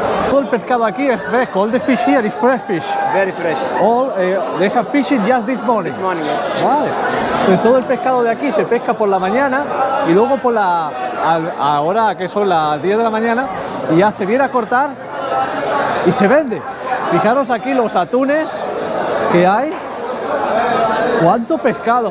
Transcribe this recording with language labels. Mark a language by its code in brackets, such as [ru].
[es] Todo el pescado aquí es fresco. [en] All the fish here is fresh fish. Very fresh. All they have fished just this morning. This morning. [es] Vale. Entonces todo el pescado de aquí se pesca por la mañana y luego por ahora que son las 10 de la mañana y ya se viene a cortar y se vende. Fijaros aquí los atunes que hay. ¡Cuánto pescado!